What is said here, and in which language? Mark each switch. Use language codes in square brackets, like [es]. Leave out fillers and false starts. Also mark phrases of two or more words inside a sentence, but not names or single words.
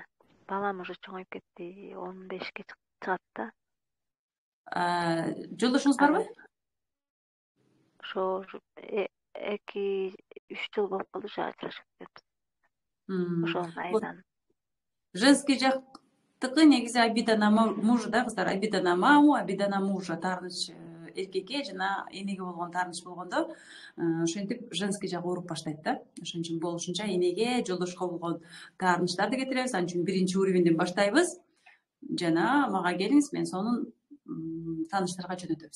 [ky] Балам уже чоңоюп кетти, 15ке чыгат да. Жолдошуңуз барбы? Ошо 2-3 жыл болуп калды, ажырашып кетип. Ошонун айынан. [ru] Женский [ky] жактыкы негизи [ru] обида на мужа да, кыздар, обида на маму, обида на мужа, [ky] таарыныч эркекке жана энеге болгон таарыныч болгондо, ошентип женский жак ооруп баштайт да. Ошон үчүн болушунча энеге, жолдошко болгон таарынычтарды кетиребиз. Анын үчүн 1-уровеньден баштайбыз. Жана мага келиңиз, мен сонун тааныштарга жөнөтөбүз.